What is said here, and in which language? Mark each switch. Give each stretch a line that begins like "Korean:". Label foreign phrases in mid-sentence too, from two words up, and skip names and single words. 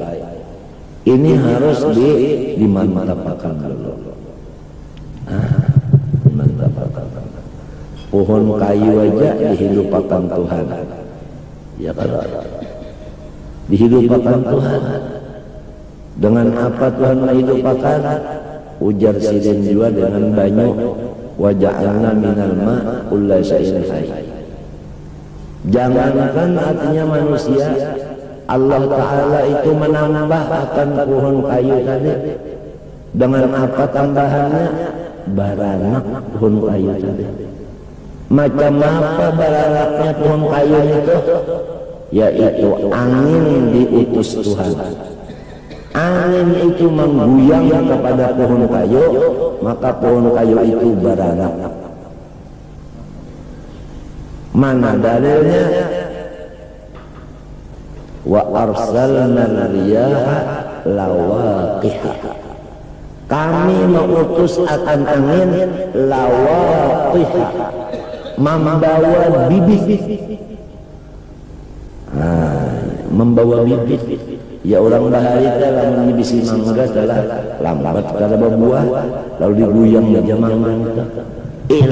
Indonesian: Ini harus dimantapkan dulu. Dimantapkan. Pohon kayu aja dihidupkan Tuhan. Ya kan? Dihidupkan Tuhan. Dengan apa Tuhan menghidupkan?
Banjar: Ujar sidin juga dengan banyu.
Arabic: Wa ja'alna minal ma' kulla syai'in hayy.
Indonesian: Jangankan artinya manusia, Allah Ta'ala itu menambah akan pohon kayu tadi. Dengan apa tambahannya? Baranak pohon kayu tadi. Macam apa baranaknya pohon kayu itu? Yaitu angin diutus Tuhan. Angin itu mengguyang kepada pohon kayu, maka pohon kayu itu beranak. Mana dalilnya?
Arabic: Wa arsalna riyaha lawaqiha.
Indonesian: Kami mengutus akan angin lawaqiha, membawa bibit. Membawa bibit. Ya orang bahari dalam bibisi mangga adalah lambat kada berbuah, lalu diguyang aja mangga itu.